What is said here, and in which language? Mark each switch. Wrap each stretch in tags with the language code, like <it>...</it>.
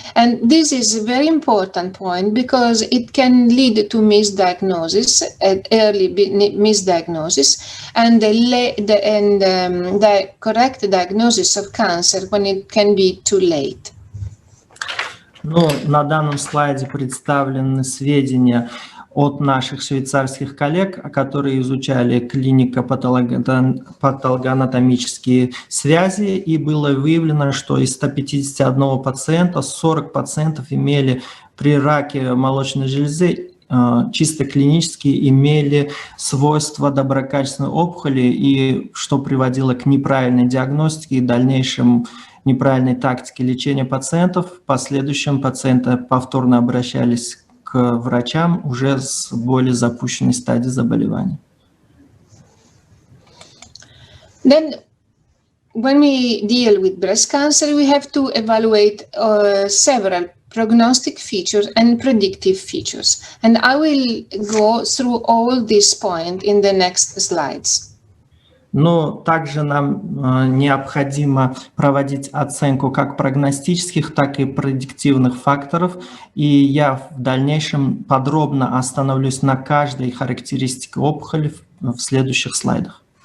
<en>And this is a very important point because it can lead to misdiagnosis, early misdiagnosis, and the correct diagnosis of cancer when it can be too late.</en> <ru>Ну, на данном слайде представлены сведения от наших швейцарских коллег, которые изучали клинико-патологоанатомические связи, и было выявлено, что из 151 пациента 40% имели при раке молочной железы чисто клинически имели свойства доброкачественной опухоли, и что приводило к неправильной диагностике и дальнейшему неправильной тактике лечения пациентов. В последующем пациенты повторно обращались к врачам уже с более запущенной стадией заболевания.</ru> <en>Then when we deal with breast cancer, we have to evaluate several prognostic features and predictive features. And I will go through all these points in the next slides.</en> <ru>Но также нам необходимо проводить оценку как прогностических, так и предиктивных факторов. И я в дальнейшем подробно остановлюсь на каждой характеристике опухоли в следующих слайдах.</ru>